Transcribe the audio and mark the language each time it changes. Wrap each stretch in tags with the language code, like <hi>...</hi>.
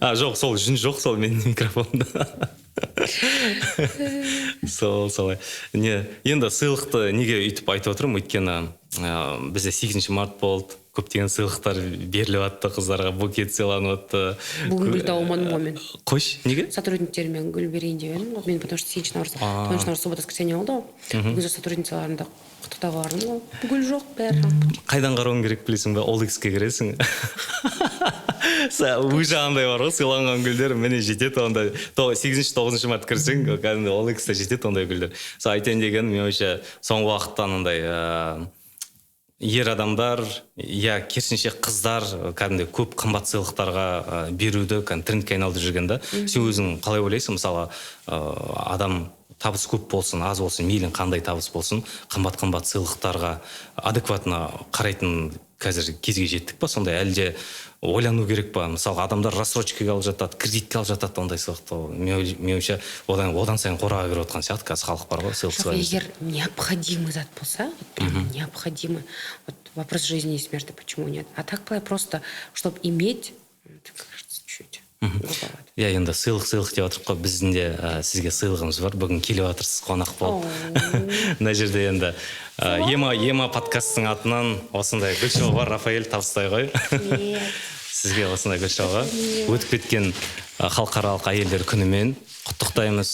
<kk>Жоқ, сол жүн жоқ, сол менің микрофонымда. Солай. Енді сыйлықты неге үйтіп айтып отырмын, өйткені бізде 8 март болды, көптеген сыйлықтар беріліп атты, қыздарға букет сыйланып атты. Бүгін гүл тауымадым ғой мен. Қойш, неге? Сотрудниктерімен гүл берейін деп едім. Мен</kk> <ru>потому что</ru> <kk>7 наурыз суббота воскресенье болды ғой. Бүгін сотрудницаларымды құттықтауға бардым ғой. Гүл жоқ бәрі. Қайдан қарауың керек білесің бе? OLX-ке кіресің. Уже андай бар ғой, сыйланған гүлдер міне жетеді, онда 8-9 март кірсең, кәдімгі OLX-та жетеді ондай гүлдер. Айтайын деген, мен ойша соңғы уақыттан ондай ер адамдар, керісінше қыздар кәдімгі көп қымбат сыйлықтарға беруді трендке айналдырып жүрген да. Сен өзің қалай ойлайсың? Мысалы, адам табыс көп болсын, аз болсын, мейлің қандай табыс болсын, қымбат сыйлықтарға адекватно қарайтын қазір кезге жеттік па? Сондай әлде ойлану керек па? Мысалы, адамдар рассрочкаға алып жатады, кредитке алып жатады, ондай сыйлықты. Меніңше одан сайын қораға беріп отқан сияқты қазір халық бар ғой, сыйлық.</kk> <ru>Егер необходимый</ru> <kk>зат болса,</kk> <ru>прям необходимый, вопрос жизни и смерти, почему нет? А так просто, чтобы иметь, это кажется чуть.</ru> <kk>Енді сыйлық деп отырып қой, біздің де сізге сыйлығымыз бар. Бүгін келіп отырсыз, қонақ болып. Мына жерде енді ема подкасттың атынан осындай гүл бар, Рафаэль, табыстай ғой. Сізге осындай гүл шоуға өтіп кеткен халықаралық әйелдер күнімен құттықтаймыз.</kk>